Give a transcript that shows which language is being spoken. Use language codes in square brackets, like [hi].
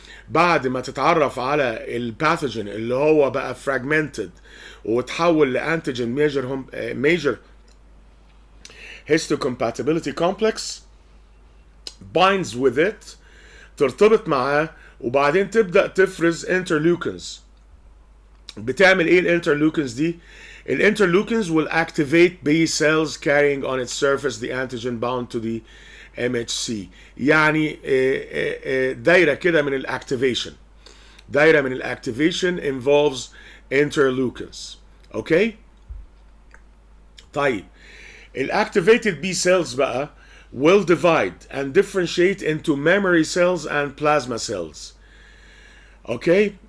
[ar] بعد ما تتعرف على الباثوجين اللي هو بقى fragmented وتحول لانتيجين [en] major histocompatibility complex binds with it، [ar] ترتبط معاه، وبعدين تبدأ تفرز interleukins. بتعمل ايه الانترلوكنز دي؟ الانترلوكنز [en] will activate B cells carrying on its surface the antigen bound to the MHC. [ar] يعني دايرة كده من الاكتيفيشن. دايرة من الاكتيفيشن [en] involves interleukins. [ar] اوكي؟ طيب [en] الactivated B cells [ar] بقى [en] will divide and differentiate into memory cells and plasma cells. Okay?